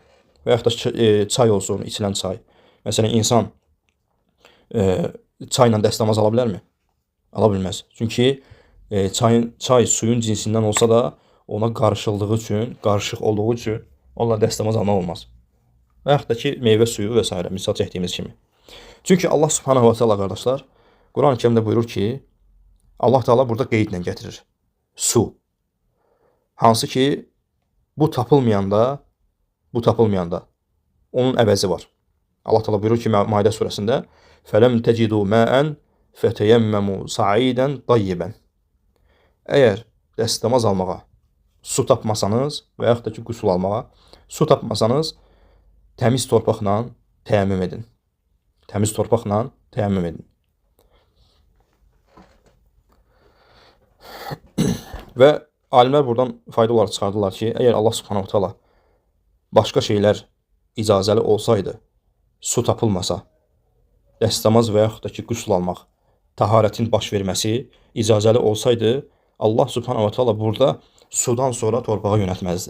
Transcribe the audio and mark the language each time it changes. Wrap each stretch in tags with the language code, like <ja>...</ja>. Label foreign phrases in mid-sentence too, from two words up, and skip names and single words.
<az>Və yaxud da çay olsun, içilən çay. Məsələn, insan çayla dəstəmaz ala bilərmi? Ala bilməz. Çünki çay suyun cinsindən olsa da, ona qarışıldığı üçün, qarışıq olduğu üçün onunla dəstəmaz almaq olmaz. Və yaxud da ki, meyvə suyu və s. misal çəkdiyimiz kimi. Çünki</az> <ar>الله سبحانه وتعالى</ar> <az>qardaşlar, Quran-ı Kərimdə buyurur ki, Allah Teala burada qeydlə gətirir. Su. Hansı ki, bu tapılmayanda onun əvəzi var. Allah Teala buyurur ki, Maidə surəsində</az> <ar>فَلَمْ تَجِدُوا مَاءً فَتَيَمَّمُوا صَعِيدًا طَيِّبًا.</ar> <az>Əgər dəstəmaz almağa su tapmasanız və yaxud da ki, qüsul almağa su tapmasanız, təmiz torpaqla təyəmmüm edin. Təmiz torpaqla təyəmmüm edin. Və alimlər buradan fayda olaraq çıxardılar ki, əgər</az> <ar>الله سبحانه تعالى</ar> <az>başqa şeylər icazəli olsaydı, su tapılmasa, dəstəmaz və yaxud da ki, qüsul almaq, təharətin baş verməsi icazəli olsaydı,</az> <ar>الله سبحانه تعالى</ar> <az>burada sudan sonra torpağa yönətməzdi.</az>